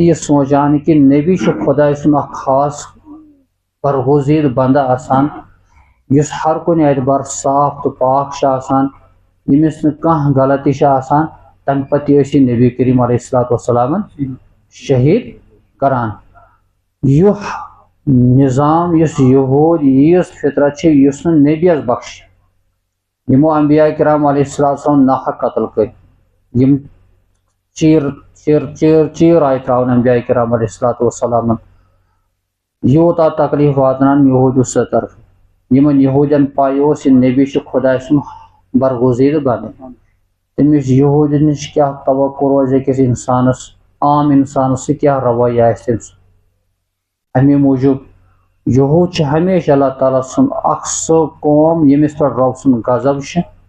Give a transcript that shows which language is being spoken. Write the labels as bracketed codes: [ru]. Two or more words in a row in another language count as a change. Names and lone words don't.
[ks] یہِ سونچان کہِ نبی چھُ خۄداے سُنٛد اکھ خاص برغوزیٖد بنٛدٕ آسان یُس ہر کُنہِ اعتبار صاف تہٕ پاک چھُ آسان ییٚمِس نہٕ کانٛہہ غلطی چھِ آسان تمہِ پتہٕ تہِ ٲسۍ یہِ نبی کریم [ar] علیہ الصلوۃ والسلامن [ks] شہیٖد کران یُہ نظام یُس یہوٗد ییٖژ فطرت چھِ یُس نہٕ نبیَس بخشہِ یِمو انبیاء کرام [ar] علیہ الصلوۃ والسلام [ks] ناحق قتل کٔرۍ یِم چیٖر آیہِ ترٛاونہٕ انبیاء کرام [ar] علیہ الصلوۃ والسلامن [ks] یوٗتاہ تکلیٖف واتناوان یہوٗدیو سٕنٛدِ طرفہٕ یِمن یہوٗدٮ۪ن پاے اوس یہِ نبی چھُ خۄداے سُنٛد برغوزیٖد بنٛدٕ تٔمِس یہوٗدٮ۪ن نِش کیٛاہ توقع روزِ أکِس انسانس عام انسانس سُہ کیٛاہ رویہ آسہِ تٔمۍ سُنٛد امی موٗجوٗب یہوٗد چھُ ہمیشہِ اللہ تعالیٰ سُنٛد اکھ سُہ قوم ییٚمِس پٮ۪ٹھ رۄب سُنٛد غضب چھُ